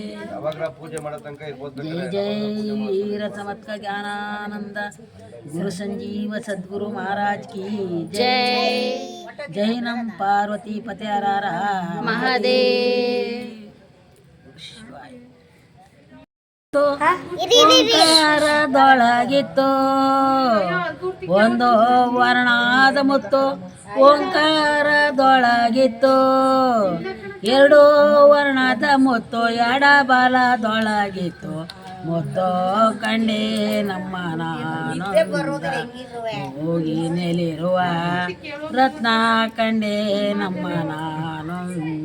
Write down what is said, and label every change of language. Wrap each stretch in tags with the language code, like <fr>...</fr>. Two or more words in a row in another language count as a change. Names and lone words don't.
<kn>ಜೈ ಜೈ ವೀರ ಸಮತ್ಕ ಜ್ಞಾನಾನಂದ ಗುರು ಸಂಜೀವ ಸದ್ಗುರು</kn> <hi>महाराज की जय.</hi> <kn>ಜೈ ನಮ್ ಪಾರ್ವತಿ ಪತ್ಯಾರಾರ ಮಹಾದೇವ್. ಓಂಕಾರದೊಳಗಿತ್ತು ಒಂದು ವರ್ಣಾದ ಮುತ್ತು, ಓಂಕಾರದೊಳಗಿತ್ತು 2 ವರ್ಣದ ಮುತ್ತು, ಎಡಬಲದೊಳಗಿತ್ತು ಮುತ್ತು ಕಂಡೆ ನಮ್ಮ ನಾನೊಂದ. ಹೋಗಿ ನೆಲಿರುವ ರತ್ನ ಕಂಡೆ ನಮ್ಮ ನಾನೊಂದ.</kn>